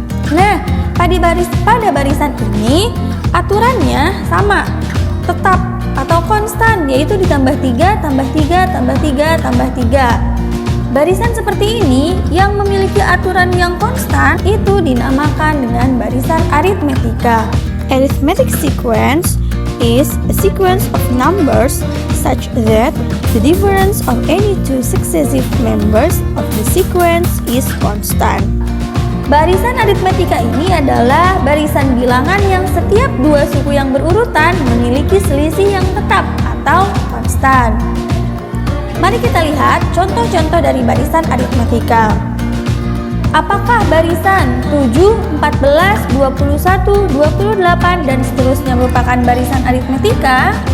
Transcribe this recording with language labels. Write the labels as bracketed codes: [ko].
[id] Nah, pada barisan ini aturannya sama, tetap atau konstan, yaitu ditambah 3, tambah 3, tambah 3, tambah 3. Barisan seperti ini yang memiliki aturan yang konstan itu dinamakan dengan barisan aritmetika. [en] Arithmetic sequence is a sequence of numbers such that the difference of any two successive members of the sequence is constant. [id] Barisan aritmetika ini adalah barisan bilangan yang setiap dua suku yang berurutan memiliki selisih yang tetap atau konstan. Mari kita lihat contoh-contoh dari barisan aritmetika. Apakah barisan 7, 14, 21, 28, dan seterusnya merupakan barisan aritmetika?